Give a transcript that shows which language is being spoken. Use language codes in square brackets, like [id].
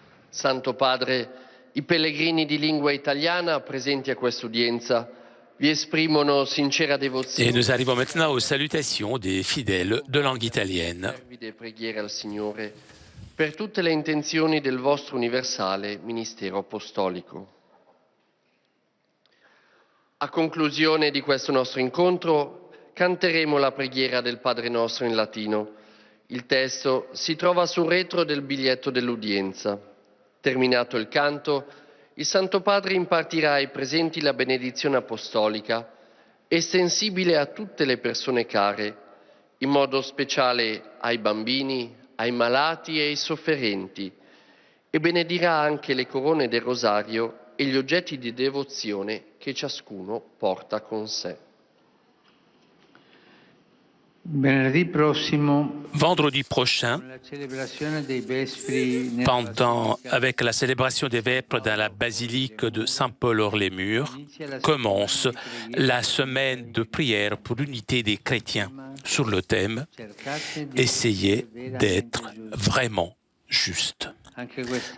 [it] Santo Padre, i pellegrini di lingua italiana presenti a questa udienza vi esprimono sincera [fr] Et [it] devozione [fr] nous arrivons maintenant aux salutations des fidèles de langue italienne. [it] e preghiere al Signore per tutte le intenzioni del vostro universale ministero apostolico. A conclusione di questo nostro incontro canteremo la preghiera del Padre Nostro in latino. Il testo si trova sul retro del biglietto dell'udienza. Terminato il canto, il Santo Padre impartirà ai presenti la benedizione apostolica, estensibile a tutte le persone care, in modo speciale ai bambini, ai malati e ai sofferenti, e benedirà anche le corone del rosario e gli oggetti di devozione che ciascuno porta con sé. Venerdì prossimo, [fr] Vendredi prochain, [it] la celebrazione dei Vespri [fr] avec la célébration des Vêpres dans la basilique de Saint-Paul-hors-les-Murs, commence la semaine de prière pour l'unité des chrétiens sur le thème « Essayez d'être vraiment juste ».